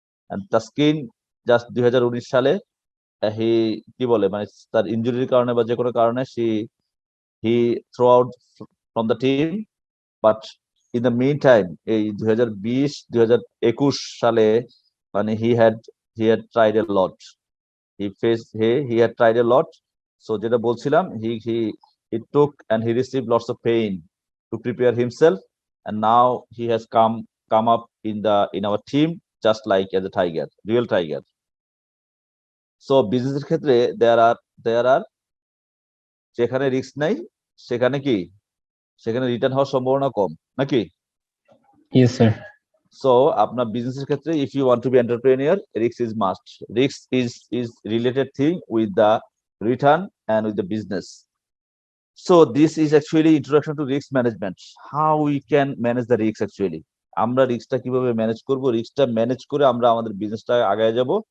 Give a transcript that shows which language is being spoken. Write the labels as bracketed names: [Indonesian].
[Bangla] And Taskin just 2019 সালে হি কি বলে মানে তার ইনজুরির কারণে বা যে কোনো কারণে [English] he throw out from the team, but in the meantime [Bangla] এই 2020-2021 সালে মানে [English] he had tried a lot. He had tried a lot. So [Bangla] যেটা বলছিলাম [English] he took and he received lots of pain to prepare himself, and now he has come up in our team just like as a tiger, real tiger. [Bangla] So বিজনেসের ক্ষেত্রে [English] there are [Bangla] যেখানে risk নাই সেখানে সেখানে return হওয়ার সম্ভাবনা কম নাকি? [English] Yes, sir. So [Bangla] আপনার বিজনেসের ক্ষেত্রে [English] if you want to be entrepreneur, risk is must. Risk is related thing with the return and with the business. So this is actually introduction to risk management. How we can manage the risk actually. [Bangla] আমরা রিস্কটা কিভাবে manage করব, রিস্কটা manage করে আমরা আমাদের বিজনেসটা আগায় যাব।